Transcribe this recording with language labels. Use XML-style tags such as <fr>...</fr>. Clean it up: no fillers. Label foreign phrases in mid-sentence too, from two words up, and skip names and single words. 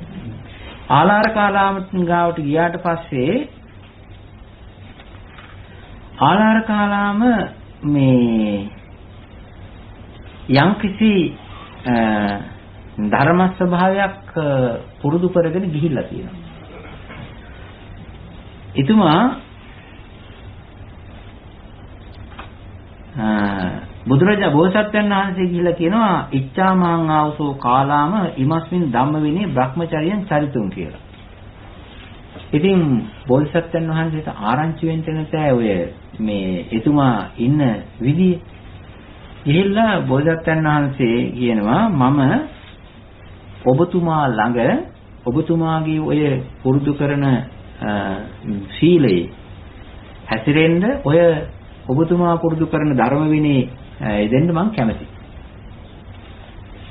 <si>ආලාරකාලාම ගාවට ගියාට පස්සේ ආලාරකාලාම මේ යම්කිසි ධර්ම ස්වභාවයක් පුරුදු කරගෙන ගිහිල්ලා තියෙනවා. එතුමා බුදුරජාණන් බෝසත්යන් වහන්සේ ගිහිල්ලා කියනවා</si> <pi>ඉච්ඡාමහං ආවසෝ කාලාම ඉමස්මින් ධම්ම විනේ බ්‍රහ්මචර්යයන් චරිතුම්</pi> <si>කියලා. ඉතින් බෝසත්යන් වහන්සේට ආරංචි වෙන්න නැතෑ ඔය මේ එතුමා ඉන්න විදිය. ගිහිල්ලා බෝසත්යන් වහන්සේ කියනවා මම ඔබතුමා ළඟ ඔබතුමාගේ ඔය පුරුදු කරන සීලයේ හැසිරෙන්න ඔය ඔබතුමා පුරුදු කරන ධර්ම විනය දෙන්න මම කැමතියි.</si>